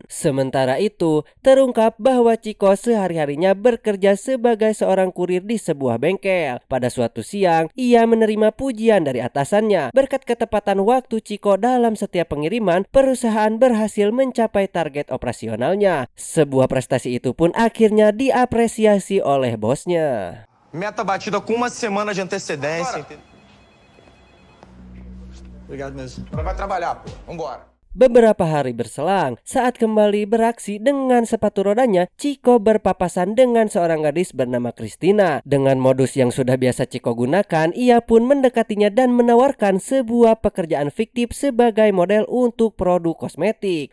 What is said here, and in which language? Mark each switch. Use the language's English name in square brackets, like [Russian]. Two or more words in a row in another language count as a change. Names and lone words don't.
[Indonesian] Sementara itu, terungkap bahwa Chico sehari-harinya bekerja sebagai seorang kurir di sebuah bengkel. Pada suatu siang, ia menerima pujian dari atasannya. Berkat ketepatan waktu Chico dalam setiap pengiriman, perusahaan berhasil mencapai target operasionalnya. Sebuah prestasi itu pun akhirnya diapresiasi oleh bosnya. [Portuguese] Meta batida com uma semana de antecedência. Obrigado mesmo. Vai trabalhar, pô. Vambora. [Indonesian] Beberapa hari berselang, saat kembali beraksi dengan sepatu rodanya, Chico berpapasan dengan seorang gadis bernama Christina. Dengan modus yang sudah biasa Chico gunakan, ia pun mendekatinya dan menawarkan sebuah pekerjaan fiktif sebagai model untuk produk kosmetik.